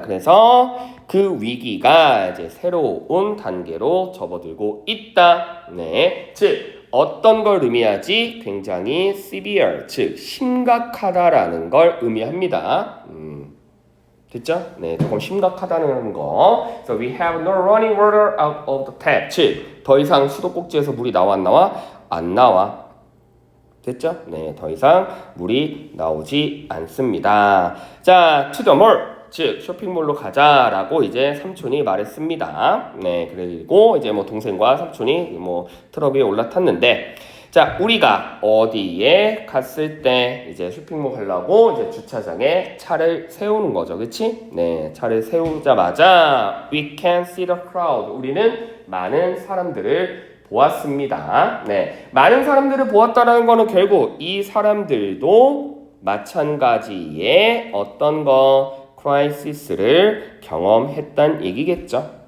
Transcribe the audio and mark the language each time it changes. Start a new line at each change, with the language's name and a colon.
Korean: 그래서 그 위기가 이제 새로운 단계로 접어들고 있다. 네. 즉 어떤 걸 의미하지? 굉장히 severe, 즉 심각하다라는 걸 의미합니다. 됐죠? 네, 조금 심각하다는 거.
English: So we have no running water out of the tap.
Korean: 즉, 더 이상 수도꼭지에서 물이 나와 안 나와? 안 나와. 됐죠? 네, 더 이상 물이 나오지 않습니다.
English: 자, to the mall.
Korean: 즉, 쇼핑몰로 가자라고 이제 삼촌이 말했습니다. 네, 그리고 이제 뭐 동생과 삼촌이 뭐 트럭 위에 올라탔는데, 자, 우리가 어디에 갔을 때 이제 쇼핑몰 가려고 이제 주차장에 차를 세우는 거죠. 그치? 네, 차를 세우자마자
English: we can see the crowd.
Korean: 우리는 많은 사람들을 보았습니다. 네, 많은 사람들을 보았다라는 거는 결국 이 사람들도 마찬가지의 어떤 거 크라이시스를 경험했단 얘기겠죠.